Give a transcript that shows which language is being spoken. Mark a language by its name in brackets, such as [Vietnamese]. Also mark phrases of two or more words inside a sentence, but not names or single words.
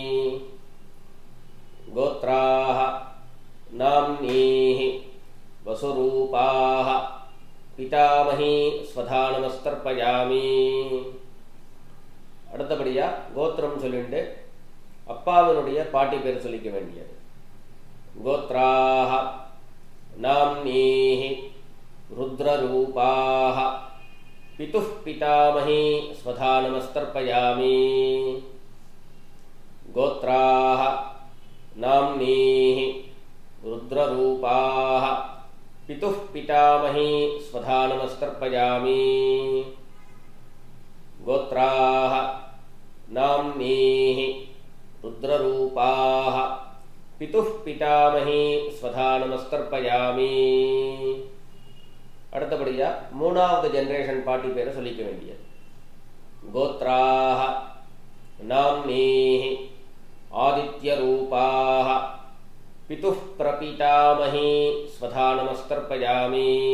[Sanskrit] गोत्राः नाम्नीः वसुरूपाः पितामही स्वधा नमस्तर्पयामि [Tamil] அடுத்தபடியா கோத்திரம் சொல்லிட்டு அப்பாவினுடைய பாட்டி பேர் சொல்லிக்க வேண்டியது [Sanskrit] गोत्राः नाम्नीः रुद्ररूपाः पितुः पितामही स्वधा नमस्तर्पयामि गोत्राः नाम्नीः रुद्ररूपाः पितुः पितामही स्वधा नमस्तर्पयामि गोत्राः नाम्नीः पितुः पितामही स्वधा नमस्तर्पयामि. [Tamil] அடுத்தபடியா மூணாவது ஜெனரேஷன் பாட்டி பேரை சொல்லிக்க வேண்டியது. [Sanskrit] गोत्राः नाम्नीः आदित्यरूपाः पितुः प्रपितामही स्वधा नमस्तर्पयामि.